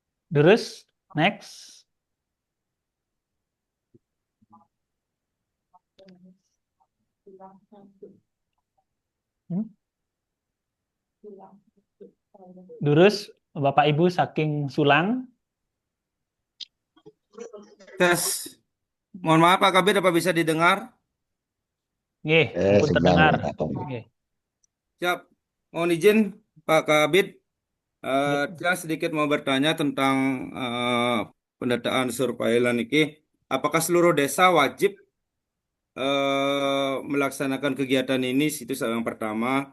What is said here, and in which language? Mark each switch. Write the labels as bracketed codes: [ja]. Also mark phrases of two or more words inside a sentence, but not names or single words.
[id] Terus next. Hmm? Terus Bapak Ibu saking Sulang. Tes. Mohon maaf Pak Kabit, apa bisa didengar? Nggih, ampun terdengar. Nggih. Siap. Mohon izin Pak Kabit, saya sedikit mau bertanya tentang pendataan surveilan ini. Apakah seluruh desa wajib melaksanakan kegiatan ini? Itu yang pertama.